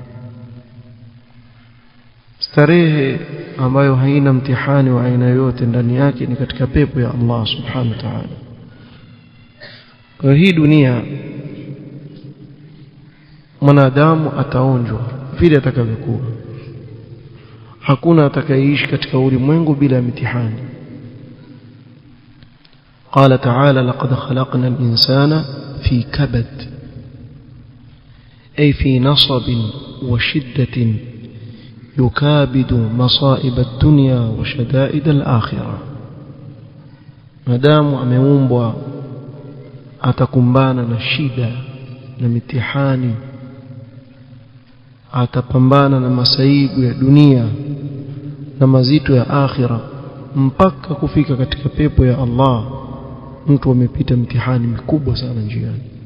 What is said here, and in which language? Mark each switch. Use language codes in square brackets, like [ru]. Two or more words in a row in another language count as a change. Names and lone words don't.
[sw] Starehe ambayo haina mtihani wa aina yote ndani yake ni katika pepo ya Allah [ar] سبحانه وتعالى. [sw] Kwa hii dunia mwanadamu ataonjwa vile atakavyokuwa. Hakuna atakayeishi katika ulimwengu bila mitihani. [ar] قال تعالى: لقد خلقنا الإنسان في كبد، أي في نصب وشدة يكابد مصائب الدنيا وشدائد الآخرة. [sw] مدام ameumbwa atakumbana na shida na mitihani, atapambana na masaibu ya dunia na mazito ya akhira, mpaka kufika katika pepo ya Allah. Mtu amepita mitihani mikubwa sana njiani.